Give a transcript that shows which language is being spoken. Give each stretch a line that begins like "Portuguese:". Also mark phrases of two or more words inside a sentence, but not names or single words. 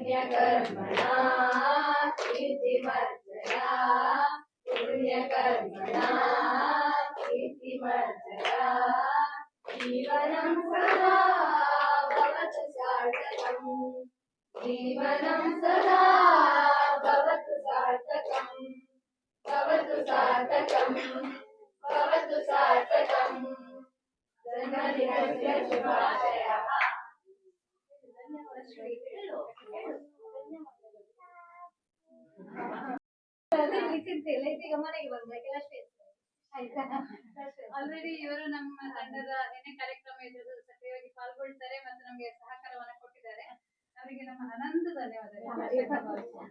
Sanskrit: पुण्यकर्मणा कीर्तिमर्जया पुण्यकर्मणा कीर्तिमर्जया जीवनं सदा भवतु सार्थकम् जीवनं सदा भवतु सार्थकम् भवतु सार्थकम् भवतु सार्थकम् जन्मदिनस्य शुभाशयः
Kannada: ಈಗ ಮನೆಗೆ ಬಂದಾಗ ಅಷ್ಟೇ ಆಯ್ತಾ ಆಲ್ರೆಡಿ ಇವರು ನಮ್ಮ ತಂಡದ ಏನೇ ಕಾರ್ಯಕ್ರಮ ಇದ್ದು ಸಕ್ರಿಯವಾಗಿ ಪಾಲ್ಗೊಳ್ತಾರೆ ಮತ್ತು ನಮಗೆ ಸಹಕಾರವನ್ನ ಕೊಟ್ಟಿದ್ದಾರೆ ಅವರಿಗೆ ನಮ್ಮ ಅನಂತ ಧನ್ಯವಾದಗಳು